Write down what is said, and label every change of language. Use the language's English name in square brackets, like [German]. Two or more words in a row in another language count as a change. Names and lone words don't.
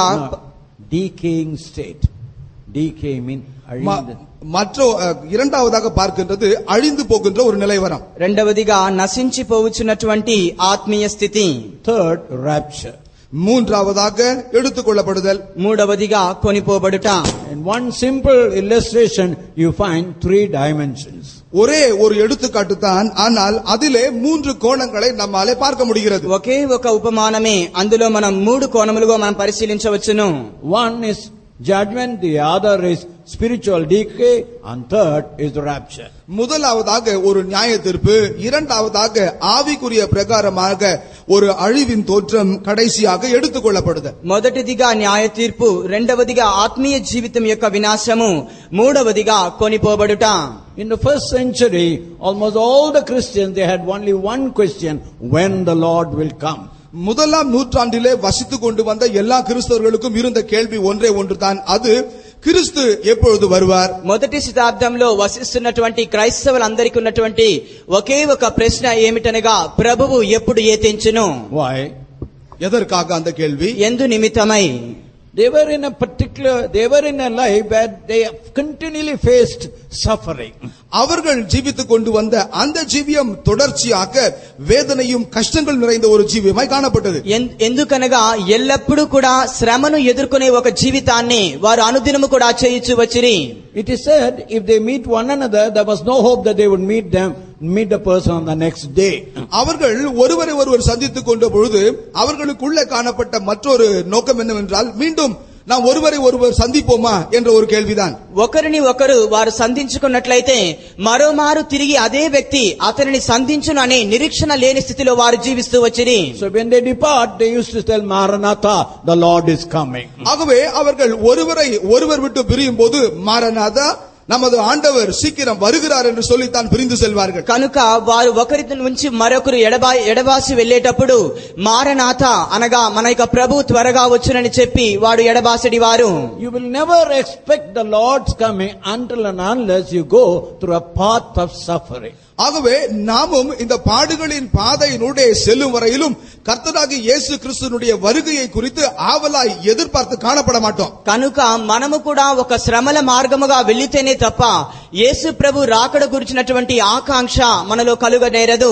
[English] decaying state. Decay mean [Tamil] இரண்டாவதாக பார்க்கின்றது அழிந்து போகின்ற ஒரு நிலைவரம். [Telugu] రెండవదిగా నశించిపోవచ్చున్నటువంటి ఆత్మీయ స్థితి. [English] Third, rapture. [Tamil] மூன்றாவதாக எடுத்துக்கொள்ளப்படுதல். [Telugu] మూడవదిగా కొనిపోబడుట. [English] In one simple illustration you find three dimensions. [Tamil] ஒரே ஒரு எடுத்துக்காட்டு தான், ஆனால் அதிலே மூன்று கோணங்களை நம்மாலே பார்க்க முடிகிறது. [Telugu] ఒకే ఒక ఉపమానమే అందులో మనం మూడు కోణములుగా మనం పరిశీలించవచ్చును. [English] One is judgment, the other is spiritual decay, and third is rapture. [Tamil] முதலாவதாக ஒரு நியாய தீர்ப்பு, இரண்டாவதாக ஆவிக்குரிய பிரகாரமாக ஒரு அழிவின் தோற்றம், கடைசியாக எடுத்துக்கொள்ளப்படுது. [Telugu] మొదటిదిగా న్యాయ తీర్పు, రెండవదిగా ఆత్మీయ జీవితం యొక్క వినాశము, మూడవదిగా కొనిపోబడుట. [English] In the first century, almost all the Christians, they had only one question: when the Lord will come. [Tamil] முதலாம் நூற்றாண்டிலே வசித்துக் கொண்டு வந்த எல்லா கிறிஸ்தவர்களுக்கும் இருந்த கேள்வி ஒன்றே ஒன்றுதான், அது கிறிஸ்து எப்பொழுது வருவார். [Telugu] మొదటి శతాబ్దంలో వసిస్తున్నటువంటి క్రైస్తవులందరికీ ఉన్నటువంటి ఒకే ఒక ప్రశ్న ఏమిటనగా, ప్రభువు ఎప్పుడు ఏతించును. [English] Why? [Tamil] எதற்காக அந்த கேள்வி? [Telugu] ఎందు నిమిత్తమై? [English] They were in a life where they continually faced suffering. [Tamil] அவர்கள் ஜீவித்துக் கொண்டு வந்த அந்த ஜீவியம் தொடர்ச்சியாக வேதனையும் கஷ்டங்கள் நிறைந்த ஒரு ஜீவியமாய் காணப்பட்டது. [Telugu] ఎందుకనగా ఎల్లప్పుడూ కూడా శ్రమను ఎదుర్కొనే ఒక జీవితాన్ని వారు అనుదినము కూడా చేయించు వచ్చిరి. [English] It is said, if they meet one another, there was no hope that they would meet the person on the next day. [Tamil] அவர்கள் ஒருவரை ஒருவர் சந்தித்துக் கொண்ட பொழுது அவர்களுக்குள்ளே காணப்பட்ட மற்றொரு நோக்கம் என்னவென்றால், மீண்டும் நாம் ஒருவரை ஒருவர் சந்திப்போமா என்ற ஒரு கேள்விதான். [Telugu] ఒకరిని ఒకరు వారు సంధించుకున్నట్లయితే మరోమారు తిరిగి అదే వ్యక్తి అతనిని సంధించును అనే నిరీక్షణ లేని స్థితిలో వారు జీవిస్తూ వచ్చిరి. [English] So when they depart, they used to tell, Maranatha, the Lord is coming. [Tamil] ஆகவே அவர்கள் ஒருவர் விட்டு பிரியும் போது, மாரநாதா, நமது ஆண்டவர் சீக்கிரம் வருகிறார் என்று சொல்லித்தான் பிரிந்து செல்வார்கள். [Telugu] కనుక వారు ఒకరి నుంచి మరొకరు ఎడబాసి వెళ్ళేటప్పుడు మారనాథ అనగా మన యొక్క ప్రభు త్వరగా వచ్చునని చెప్పి వాడు ఎడబాసడి వారు. [English] You will never expect the Lord's coming until and unless you go through a path of suffering. [Tamil] ஆகவே நாமும் இந்த பாடுகளின் பாதையினூடே செல்லும் வரையிலும் கர்த்தராகிய இயேசு கிறிஸ்துவினுடைய வருகையை குறித்து ஆவலாய் எதிர்பார்த்து காணப்பட மாட்டோம். [Telugu] కనుక మనము కూడా ఒక శ్రమల మార్గముగా వెళ్ళితేనే తప్ప యేసు ప్రభు రాకడ గురించినటువంటి ఆకాంక్ష మనలో కలుగనేరదు.